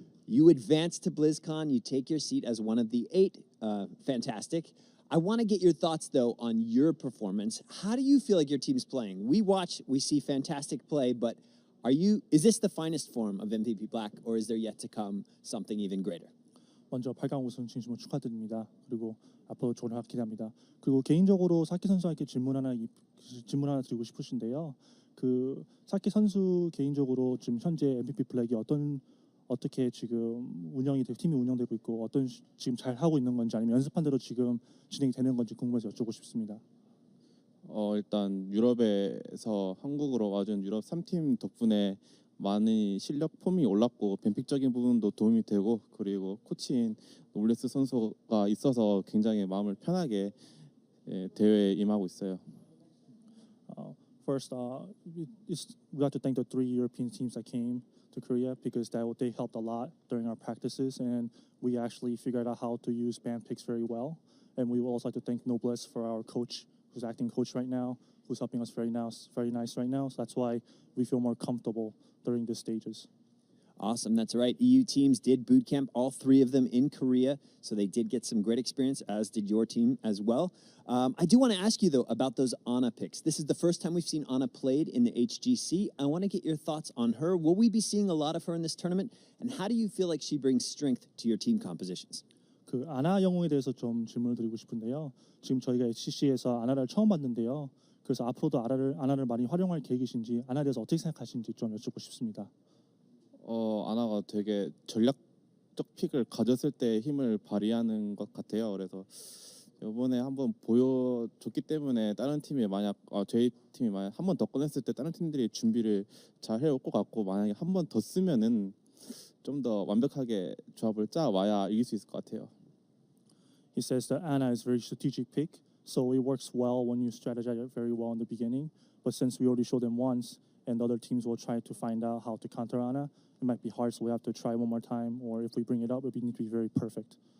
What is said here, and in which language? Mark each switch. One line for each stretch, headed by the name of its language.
English: You advance to BlizzCon. You take your seat as one of the 8. Fantastic. I want to get your thoughts, though, on your performance. How do you feel like your team's playing? We watch, we see fantastic play, but is this the finest form of MVP Black, or is there yet to come something even greater?
Korean: 먼저 8강 우승 진심으로 축하드립니다. 그리고 앞으로 좋은 활약 기대합니다. 그리고 개인적으로 사키 선수에게 질문 하나 드리고 싶으신데요. 그 사키 선수 개인적으로 지금 현재 MVP 블랙이 어떻게 지금 팀이 운영되고 있고 지금 잘 하고 있는 건지 아니면 연습한 대로 지금 진행이 되는 건지 궁금해서 여쭙고 싶습니다. 일단 유럽에서 한국으로 와준 유럽 3팀 덕분에 많이 실력 폼이 올랐고 뱀픽적인 부분도 도움이 되고 그리고 코치인 노블레스 선수가 있어서 굉장히 마음을 편하게 대회에 임하고 있어요.
English: First, we have to thank the 3 European teams that came to Korea because they helped a lot during our practices, and we actually figured out how to use band picks very well. And we would also like to thank Noblesse for our coach, who's acting coach right now, who's helping us very nice right now. So that's why we feel more comfortable during the stages. Awesome, that's right. EU teams did boot camp, all 3 of them in Korea, so they did get some great experience, as did your team as well. I do want to ask you, though, about those Ana picks. This is the first time we've seen Ana played in the HGC. I want to get your thoughts on her. Will we be seeing a lot of her in this tournament? And how do you feel like she brings strength to your team compositions?
Korean: 그 아나 영웅에 대해서 좀 질문을 드리고 싶은데요. 지금 저희가 HGC에서 아나를 처음 봤는데요. 그래서 앞으로도 아나를 많이 활용할 계획이신지, 아나에 대해서 어떻게 생각하시는지 좀 여쭙고 싶습니다. 아나가 되게 전략적 픽을 가졌을 때 힘을 발휘하는 것 같아요. 그래서 이번에 한번 보여줬기 때문에 다른 팀이 만약 저희 팀이 만약 한 번 더 꺼냈을 때 다른 팀들이 준비를 잘 해올 것 같고 만약에 한 번 더 쓰면은 좀 더 완벽하게 조합을 짜 와야 이길 수 있을 것 같아요.
English: He says that Ana is a very strategic pick, so it works well when you strategize it very well in the beginning. But since we already showed them once, and other teams will try to find out how to counter Ana, it might be hard, so we have to try one more time, or if we bring it up, we need to be very perfect.